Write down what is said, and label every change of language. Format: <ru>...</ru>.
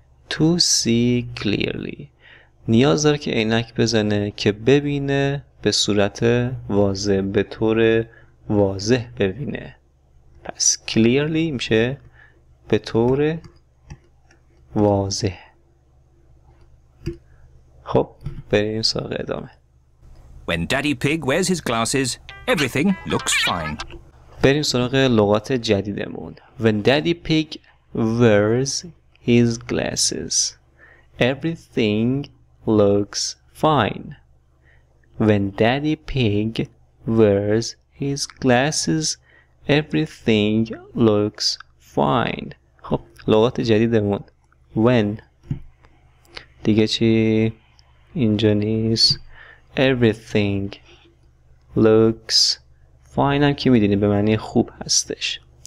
<en>to see clearly</en> <fa>نیاز داره که عینک بزنه که ببینه به صورت واضح، به طور واضح ببینه. پس clearly میشه به طور واضح. خب بریم سراغ ادامه.</fa> <en>When Daddy Pig wears his glasses, everything looks fine.</en> <fa>بریم سراغ لغات جدیدمون.</fa> <en>When Daddy Pig wears his glasses, everything looks fine. When Daddy Pig wears his glasses, everything looks fine.</en> <fa>خب لغات جدیدمون when دیگه چی اینجا نیست.</fa> <en>everything looks fine</en> <fa>هم که میدونی به معنی خوب هستش.</fa>